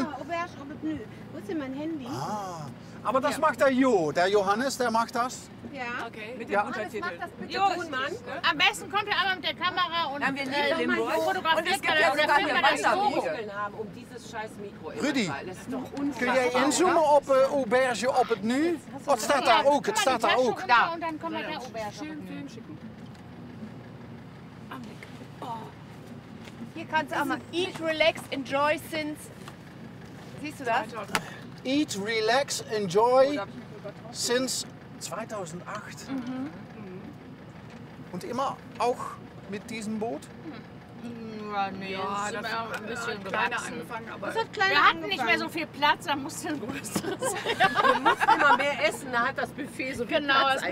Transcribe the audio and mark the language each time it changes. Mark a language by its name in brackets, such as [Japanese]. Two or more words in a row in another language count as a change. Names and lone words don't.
[German] noch Auberge au Menü. Wo ist denn mein Handy? Ah, aber das macht der Jo, der Johannes, der macht das. Ja. Okay. Mit Ja. dem Untertitel. Jo, am besten kommt er aber mit der Kamera und Haben wir Limburg. Und es fotografiert gibt ja oder sogar filmt hier das Logo. Muskeln haben um dieses scheiß Mikro. immer Rüdi, mal. Das ist doch [Dutch] kun [German] unfassbar. [Dutch] jij inzoomen op Auberge op het nu? Oh, het staat daar ook, het staat daar ook. [German] Da. Und dann kommt der Auberge. Schön Film schicken. Hier kannst du auch mal [English] eat, relax, enjoy since. [German] Siehst du das? [English] Eat, relax, enjoy since 2008. [German] Und immer auch mit diesem Boot? Ja, nee, Ja, das das ist aber ein bisschen kleiner gewachsen. angefangen, aber Das hat kleiner Wir hatten nicht angefangen. mehr so viel Platz, da musste ein größeres. Wir mussten immer mehr essen, da hat das Buffet so viel Genau, Platz das Buffet